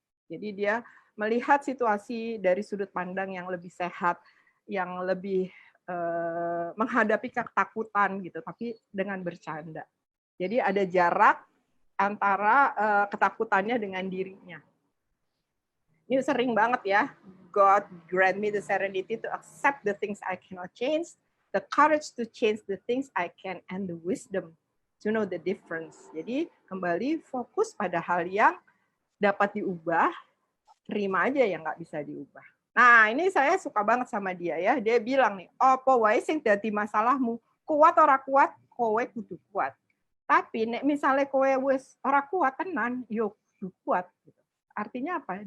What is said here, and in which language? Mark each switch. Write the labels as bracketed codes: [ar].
[id] Jadi dia melihat situasi dari sudut pandang yang lebih sehat, yang lebih menghadapi ketakutan gitu, tapi dengan bercanda. Jadi ada jarak antara ketakutannya dengan dirinya. Ini sering banget ya. [en] God grant me the serenity to accept the things I cannot change, the courage to change the things I can, and the wisdom to know the difference. [id] Jadi kembali fokus pada hal yang dapat diubah, terima aja yang nggak bisa diubah. Nah, ini saya suka banget sama dia ya. Dia bilang nih, [jv] opo wae sing dadi masalahmu, kuat ora kuat, kowe kudu kuat. Tapi nek misalnya kowe wis ora kuat tenan, yo kudu kuat gitu. [id] Artinya apa?